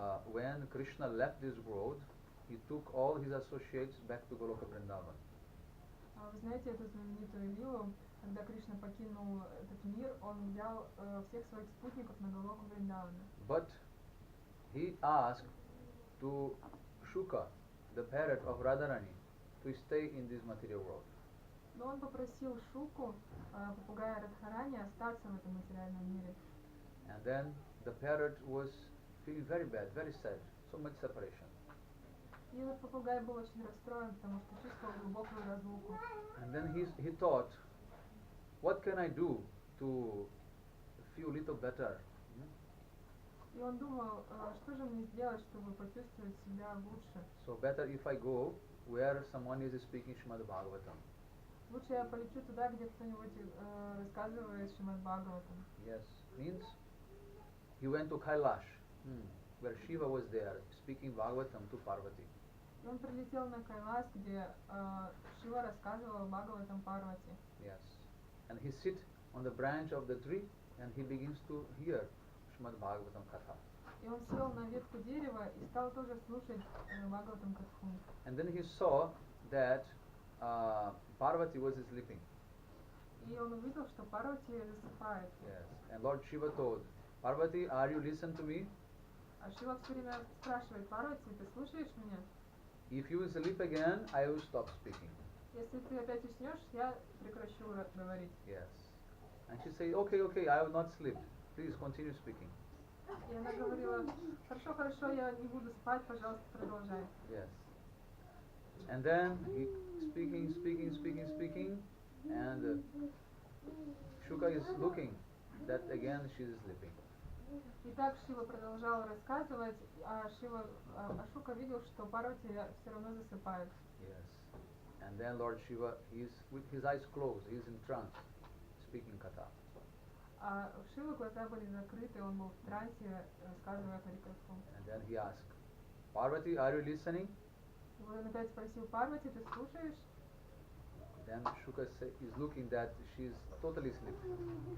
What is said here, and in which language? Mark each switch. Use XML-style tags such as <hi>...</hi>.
<en>When Krishna left this world, he took all his associates back to Goloka Vrindavan.</en> <ru>Вы знаете эту знаменитую лилу, когда Кришна покинул этот мир, он взял всех своих спутников на Галоку Вриндавана.</ru> <en>But he asked to Shuka, the parrot of Radharani, to stay in this material world.</en> <ru>Но он попросил Шуку, попугая Радхарани, остаться в этом материальном мире.</ru> <en>And then the parrot was feeling very bad, very sad, so much separation.</en> <ru>И этот попугай был очень расстроен, потому что чувствовал глубокую разлуку.</ru> <en>And then he thought, what can I do to feel a little better?</en> <ru>И он думал, что же мне сделать, чтобы почувствовать себя лучше.</ru> <en>So better if I go where someone is speaking Srimad Bhagavatam.</en> <ru>Лучше я полечу туда, где кто-нибудь рассказывает Шримад Бхагаватам.</ru> <en>Yes, means he went to Kailash, where Shiva was there speaking Bhagavatam to Parvati.</en> <ru>И он прилетел на Кайлас, где Шива рассказывал Бхагаватам Парвати.</ru> <en>Yes. And he sit on the branch of the tree and he begins to hear Srimad Bhagavatam Katha.</en> <ru>И он сел на ветку дерева и стал тоже слушать Бхагаватам Катху.</ru> <en>And then he saw that Parvati was sleeping.</en> <ru>И он увидел, что Парвати засыпает.</ru> <en>Yes. And Lord Shiva told, Parvati, are you listen to me?</en> <ru>А Шива все время спрашивает: Парвати, ты слушаешь меня?</ru> <en>If you sleep again, I will stop speaking.</en> <ru>Если ты опять уснешь, я прекращу говорить.</ru> <en>Yes. And she said, okay, I will not sleep. Please continue speaking.</en> <ru>И она говорила: хорошо, хорошо, я не буду спать, пожалуйста, продолжай.</ru> <en>Yes. And then he speaking, and Shuka is looking that again she is sleeping.</en> <ru>И так Шива продолжал рассказывать, а Шука видел, что Парвати все равно засыпает.</ru> <en>Yes. And then Lord Shiva, he is with his eyes closed, he is in trance, speaking katha.</en> <ru>А у Шивы глаза были закрыты, он был в трансе, рассказывая Харикатху.</ru> <en>And then he asked, Parvati, are you listening?</en> <ru>И вот он опять спросил: Парвати, ты слушаешь?</ru> <en>Then Shuka is looking that she is totally sleeping.</en>